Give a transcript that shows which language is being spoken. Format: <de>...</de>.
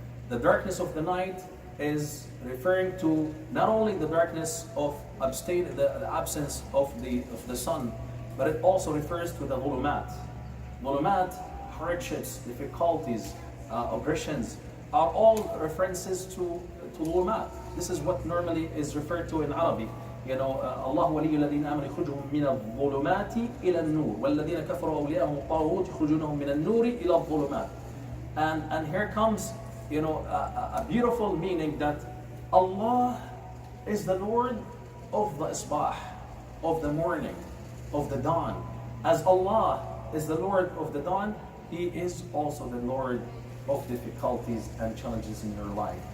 <en>The darkness of the night is referring to not only the darkness of the absence of the sun, but it also refers to the dhulumat. Dhulumat, hardships, difficulties, oppressions, are all references to dhulumat. This is what normally is referred to in Arabic.</en> <ar>Allah ولي الذين آمنوا يخرجهم من الظلمات إلى النور والذين كفروا أولياءهم الطاغوت يخرجونهم من النور إلى الظلمات.</ar> <en>And here comes, a beautiful meaning that Allah is the Lord of the isbah, of the morning, of the dawn. As Allah is the Lord of the dawn, He is also the Lord of difficulties and challenges in your life.</en>